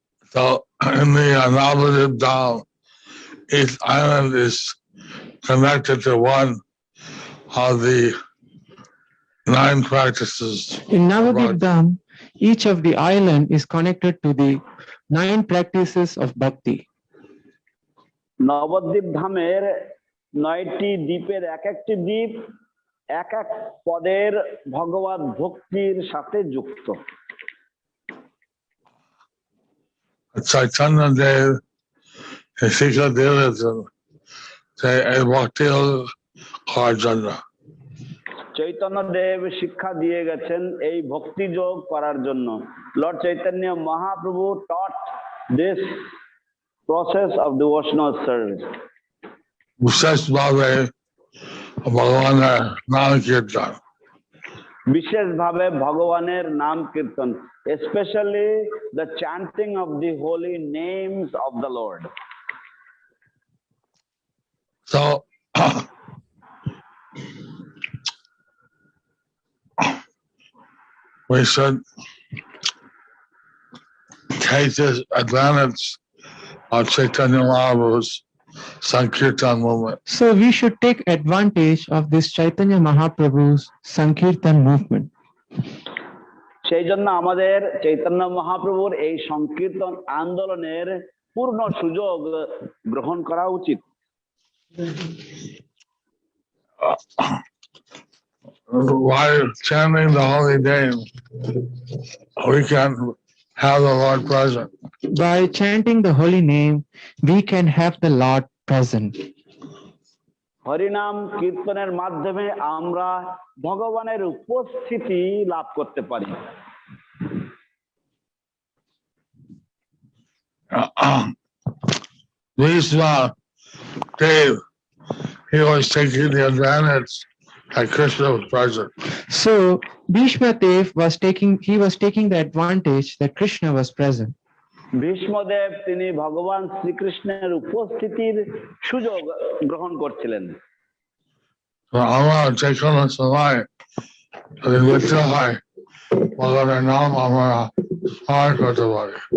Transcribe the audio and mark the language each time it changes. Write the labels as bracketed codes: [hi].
[en] So in the Navadip Dham, each island is connected to one of the 9 practices. In Navadip Dham, each of the island is connected to the 9 practices of bhakti. [bn] Nabadwip ধামের 9টি দ্বীপের এক একটি দ্বীপ এক এক পদের ভগবত ভক্তির সাথে যুক্ত। Chaitanya Dev শিক্ষা দিয়েছেন যে এই ভক্তি করার জন্য। চৈতন্য দেব শিক্ষা দিয়ে গেছেন এই ভক্তি যোগ করার জন্য। [en] Lord Chaitanya Mahaprabhu taught this process of devotional service. [bn] বিশেষভাবে ভগবানের নাম কীর্তন। বিশেষভাবে ভগবানের নাম কীর্তন, [en] especially the chanting of the holy names of the Lord. So we should take this advantage of Chaitanya Mahaprabhu's Sankirtan movement. So we should take advantage of this Chaitanya Mahaprabhu's Sankirtan movement. [bn] সেই জন্য আমাদের চৈতন্য মহাপ্রভুর এই সংকীর্তন আন্দোলনের পূর্ণ সুযোগ গ্রহণ করা উচিত। [en] While chanting the holy name, we can have the Lord present. By chanting the holy name, we can have the Lord present. [bn] হরিনাম কীর্তনের মাধ্যমে আমরা ভগবানের উপস্থিতি লাভ করতে পারি। [en] Bhishma Dev, he was taking the advantage that Kṛṣṇa was present. So Bhishma Dev was taking the advantage that Kṛṣṇa was present. [bn] Bhishmadev তিনি ভগবান শ্রীকৃষ্ণের উপস্থিতির সুযোগ গ্রহণ করছিলেন। আমরা যে কোনো সময় যদি মৃত্যু হয় ভগবানের নাম আমরা স্মরণ করতে পারি।